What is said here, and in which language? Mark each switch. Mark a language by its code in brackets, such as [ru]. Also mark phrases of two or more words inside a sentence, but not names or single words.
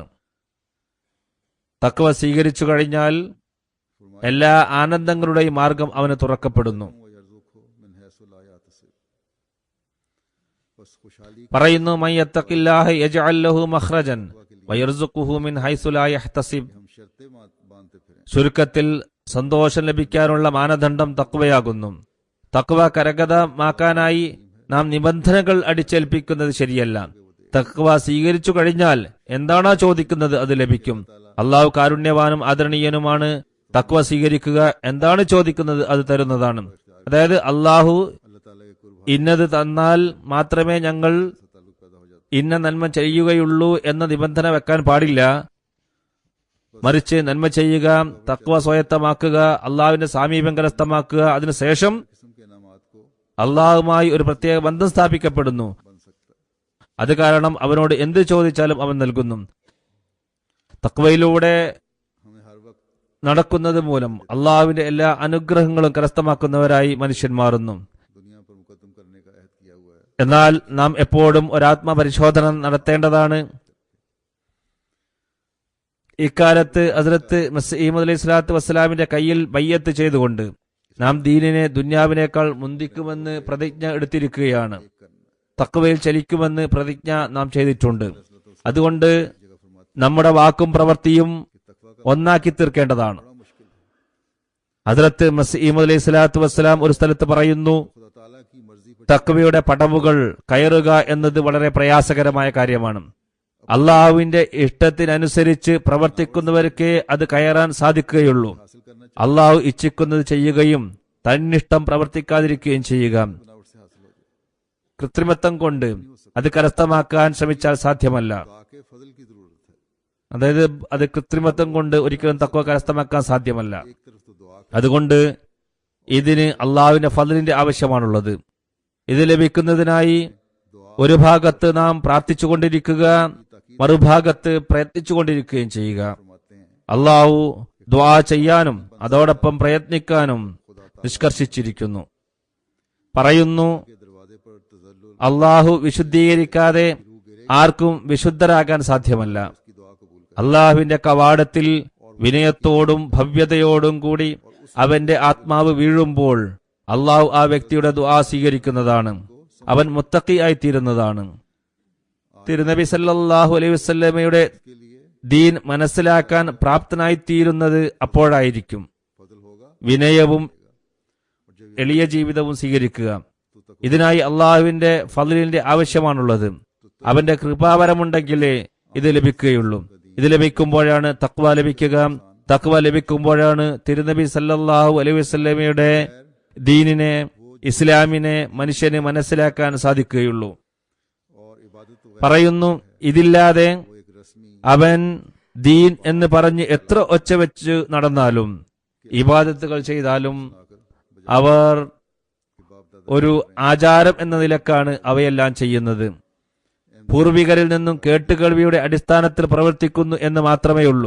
[ml] തഖ്വ സ്വീകരിച്ചു കഴിഞ്ഞാൽ എല്ലാ ആനന്ദങ്ങളുടെയും മാർഗം അവന് തുറക്കപ്പെടുന്നു. [ar] يرزقه من حيث لا يحتسب. [ur] بس خوشحالی [ml] പറയുന്നു, [ar] من يتق الله يجعل له مخرجا ويرزقه من حيث لا يحتسب. [ur] ہم شرطیں باندھتے پھریں [ml] ചുരുക്കത്തിൽ സന്തോഷം ലഭിക്കാനുള്ള മാനദണ്ഡം തഖ്വയാകുന്നു. തഖ്വ കരഗതമാക്കാനായി നാം നിബന്ധനകൾ അടിച്ചേൽപ്പിക്കുന്നത് ശരിയല്ല. തഖ്വ സ്വീകരിച്ചു കഴിഞ്ഞാൽ എന്താണോ ചോദിക്കുന്നത് അത് ലഭിക്കും. അള്ളാഹു കാരുണ്യവാനും ആദരണീയനുമാണ്. തഖ്വ സ്വീകരിക്കുക, എന്താണ് ചോദിക്കുന്നത് അത് തരുന്നതാണ്. അതായത് അള്ളാഹു [ur] اللہ تعالیٰ کے قرب [ml] ഇന്നത് തന്നാൽ മാത്രമേ ഞങ്ങൾ [ur] تعلق پیدا ہو جاتا [ml] ഇന്ന നന്മ ചെയ്യുകയുള്ളൂ എന്ന നിബന്ധന വെക്കാൻ പാടില്ല. മറിച്ച് നന്മ ചെയ്യുക, തഖ്വ സ്വായത്തമാക്കുക, അള്ളാഹുവിന്റെ സാമീപ്യം കരസ്ഥമാക്കുക. അതിനുശേഷം [ur] قسم کے انعامات کو [ml] അള്ളാഹുമായി ഒരു പ്രത്യേക ബന്ധം സ്ഥാപിക്കപ്പെടുന്നു. [ur] بن سکتا ہے. [ml] അത് കാരണം അവനോട് എന്ത് ചോദിച്ചാലും അവൻ നൽകുന്നു. തഖ്വയിലൂടെ [ur] ہمیں ہر وقت [ml] നടക്കുന്നത് മൂലം അള്ളാഹുവിന്റെ എല്ലാ അനുഗ്രഹങ്ങളും കരസ്ഥമാക്കുന്നവരായി മനുഷ്യൻ മാറുന്നു. [ur] دنیا پر مقدم کرنے کا عہد کیا ہوا ہے. [ml] എന്നാൽ നാം എപ്പോഴും ഒരാത്മപരിശോധന നടത്തേണ്ടതാണ്. ഇക്കാലത്ത് ഹസ്രത്ത് മസീഹ് [ar] عليه الصلاة والسلام [ml] കയ്യിൽ ബയ്യത്ത് ചെയ്തുകൊണ്ട് നാം ദീനിനെ ദുന്യാവിനേക്കാൾ മുന്തിക്കുമെന്ന് പ്രതിജ്ഞ എടുത്തിരിക്കുകയാണ്. തഖ്വയിൽ ചലിക്കുമെന്ന് പ്രതിജ്ഞ നാം ചെയ്തിട്ടുണ്ട്. അതുകൊണ്ട് നമ്മുടെ വാക്കും പ്രവൃത്തിയും ഒന്നാക്കി തീർക്കേണ്ടതാണ്. ഹസ്രത്ത് മസീഹ് [ar] عليه الصلاة والسلام [ml] ഒരു സ്ഥലത്ത് പറയുന്നു, [ur] خدا تعالیٰ کی مرضی پر [ml] തഖ്വയുടെ പടവുകൾ കയറുക എന്നത് വളരെ പ്രയാസകരമായ കാര്യമാണ്. അള്ളാഹുവിന്റെ ഇഷ്ടത്തിനനുസരിച്ച് പ്രവർത്തിക്കുന്നവർക്കേ അത് കയറാൻ സാധിക്കുകയുള്ളൂ. [ur] حاصل کرنا [ml] അള്ളാഹു ഇച്ഛിക്കുന്നത് ചെയ്യുകയും തന്നിഷ്ടം പ്രവർത്തിക്കാതിരിക്കുകയും ചെയ്യുക. [ur] بناوٹ سے حاصل ہو جائے. [ml] കൃത്രിമത്വം കൊണ്ട് അത് കരസ്ഥമാക്കാൻ ശ്രമിച്ചാൽ സാധ്യമല്ല. [ur] دعا کے فضل کی ضرورت ہے. [ml] അതായത് അത് കൃത്രിമത്വം കൊണ്ട് ഒരിക്കലും തഖ്വ കരസ്ഥമാക്കാൻ സാധ്യമല്ല. [ur] ایک طرف تو دعا [ml] അതുകൊണ്ട് ഇതിന് അള്ളാഹുവിന്റെ ഫദ്ലിന്റെ ആവശ്യമാണുള്ളത്. ഇത് ലഭിക്കുന്നതിനായി ഒരു ഭാഗത്ത് നാം പ്രാർത്ഥിച്ചുകൊണ്ടിരിക്കുക, മറുഭാഗത്ത് പ്രയത്നിച്ചുകൊണ്ടിരിക്കുകയും ചെയ്യുക. [ur] فرماتے ہیں [ml] അള്ളാഹു ദുആ ചെയ്യാനും അതോടൊപ്പം പ്രയത്നിക്കാനും നിഷ്കർഷിച്ചിരിക്കുന്നു. പറയുന്നു, [ur] کے دروازے پر تذلل [ml] അള്ളാഹു വിശുദ്ധീകരിക്കാതെ ആർക്കും വിശുദ്ധരാകാൻ സാധ്യമല്ല. [ur] کی دعا قبول کر [ml] അള്ളാഹുവിന്റെ കവാടത്തിൽ വിനയത്തോടും ഭവ്യതയോടും കൂടി അവന്റെ ആത്മാവ് വീഴുമ്പോൾ അള്ളാഹു ആ വ്യക്തിയുടെ ദുആ സ്വീകരിക്കുന്നതാണ്. അവൻ മുത്തഖി ആയിത്തീരുന്നതാണ്. തിരുനബി [ar] صلى الله عليه وسلم [ur] کے لیے [ml] ദീൻ മനസ്സിലാക്കാൻ പ്രാപ്തനായിത്തീരുന്നത് അപ്പോഴായിരിക്കും. [ur] فضل ہوگا [ml] വിനയവും എളിയ ജീവിതവും സ്വീകരിക്കുക. ഇതിനായി അള്ളാഹുവിന്റെ ഫദ്ലിന്റെ ആവശ്യമാണുള്ളത്. അവന്റെ കൃപാവരമുണ്ടെങ്കിലേ ഇത് ലഭിക്കുകയുള്ളൂ. ഇത് ലഭിക്കുമ്പോഴാണ് തഖ്വ ലഭിക്കുക. തഖ്വ ലഭിക്കുമ്പോഴാണ് തിരുനബി [ar] صلى الله عليه وسلم [ml] ദീനിനെ, ഇസ്ലാമിനെ മനുഷ്യന് മനസ്സിലാക്കാൻ സാധിക്കുകയുള്ളൂ. [ur] اور عبادت تو [ml] പറയുന്നു, ഇതില്ലാതെ [ur] وہ ایک رسمی [ml] അവൻ ദീൻ എന്ന് പറഞ്ഞ് എത്ര ഒച്ച വെച്ച് നടന്നാലും ഇബാദത്തുകൾ ചെയ്താലും അവർ ഒരു ആചാരം എന്ന നിലക്കാണ് അവയെല്ലാം ചെയ്യുന്നത്. പൂർവികരിൽ നിന്നും കേട്ടുകേൾവിയുടെ അടിസ്ഥാനത്തിൽ പ്രവർത്തിക്കുന്നു എന്ന് മാത്രമേ ഉള്ളൂ.